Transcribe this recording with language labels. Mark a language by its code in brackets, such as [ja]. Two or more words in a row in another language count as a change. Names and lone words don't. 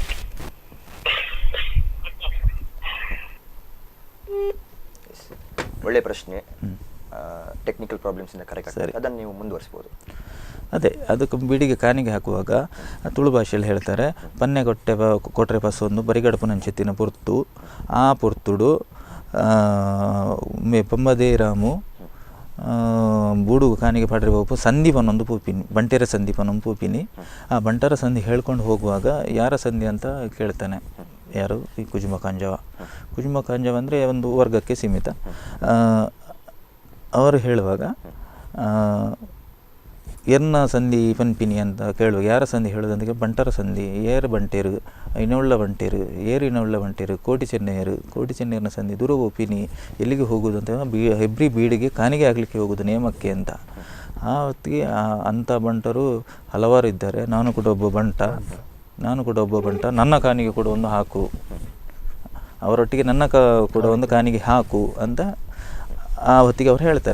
[kn] ಒಳ್ಳೆ ಪ್ರಶ್ನೆ. [en] technical problems [kn] ಇಂದ ಕರೆಕ್ಟ್ ಆಗ್ತದೆ, ಅದನ್ನು ನೀವು ಮುಂದುವರಿಸಬಹುದು. ಅದೇ ಅದಕ್ಕೆ ಬೀಡಿಗೆ ಕಾಣಿಗೆ ಹಾಕುವಾಗ ತುಳು ಭಾಷೆಯಲ್ಲಿ ಹೇಳ್ತಾರೆ, [tcy] ಪನ್ನೆ ಕೊಟ್ರೆ ಪಸೊಂದು ಬರಿಗಡಪು ನಂಚೆತ್ತಿನ ಪುರ್ತು ಆ ಪುರ್ತುಡು ಪಂಬದೇ ರಾಮು ಬೂಡು ಕಾನಿಗೆ ಪಾಡ್ರೆ ಹೋಗು ಸಂದೀಪನೊಂದು ಪೂಪಿನಿ, ಬಂಟೆರ ಸಂದೀಪನೊಂದು ಪೂಪಿನಿ. [kn] ಆ ಬಂಟರ ಸಂಧಿ ಹೇಳ್ಕೊಂಡು ಹೋಗುವಾಗ ಯಾರ ಸಂಧಿ ಅಂತ ಕೇಳ್ತಾನೆ. ಯಾರು? ಈ ಕುಜುಮ ಕಾಂಜವ. ಕುಜುಮ ಕಾಂಜವ ಅಂದರೆ ಒಂದು ವರ್ಗಕ್ಕೆ ಸೀಮಿತ. ಅವರು ಹೇಳುವಾಗ [tcy] ಎನ್ನ ಸಂಧಿ ಪನ್ಪಿನಿ [kn] ಅಂತ ಕೇಳುವಾಗ ಯಾರ ಸಂಧಿ ಹೇಳೋದಂದ್ರೆ ಬಂಟರ ಸಂಧಿ, [tcy] ಏರು ಬಂಟೇರು, ಇನೊಳ್ಳ ಬಂಟೇರು, ಏರು ಇನೊಳ್ಳ ಬಂಟೇರು, ಕೋಟಿ ಚೆನ್ನೈರನ ಸಂಧಿ, ದೂರ ಒಪಿನಿ, [kn] ಎಲ್ಲಿಗೆ ಹೋಗೋದು ಅಂತ ಹೆಬ್ರಿ ಬೀಡಿಗೆ ಕಾಣಿಗೆ ಆಗಲಿಕ್ಕೆ ಹೋಗೋದು ನೇಮಕ್ಕೆ ಅಂತ. ಆ ಹೊತ್ತಿಗೆ ಅಂಥ ಬಂಟರು ಹಲವಾರು ಇದ್ದಾರೆ. ನಾನು ಕೂಡ ಒಬ್ಬ ಬಂಟ, ನನ್ನ ಕಾಣಿಗೆ ಕೂಡ ಒಂದು ಹಾಕು, ಅವರೊಟ್ಟಿಗೆ ನನ್ನ ಕೂಡ ಒಂದು ಕಾಣಿಗೆ ಹಾಕು ಅಂತ ಆ ಹೊತ್ತಿಗೆ ಅವ್ರು ಹೇಳ್ತಾರೆ.